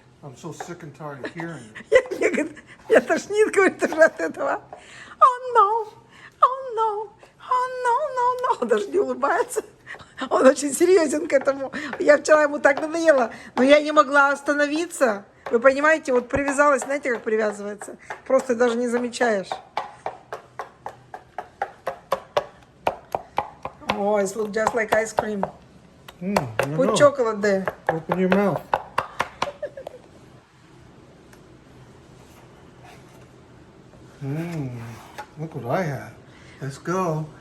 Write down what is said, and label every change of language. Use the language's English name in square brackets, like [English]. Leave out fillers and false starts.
[English] I'm so sick and tired of hearing it. [Russian] Я, говорит, я тошнит, говорит, уже от этого. [English] Oh, no! Oh, no! Oh, no, no, no! [Russian] Он даже не улыбается. Он очень серьезен к этому. Я вчера ему так надоела, но я не могла остановиться. Вы понимаете, вот привязалась, знаете, как привязывается? Просто даже не замечаешь. [English] Oh, it looks just like ice cream. I Put know. chocolate there. Open your mouth. Look what I have. Let's go.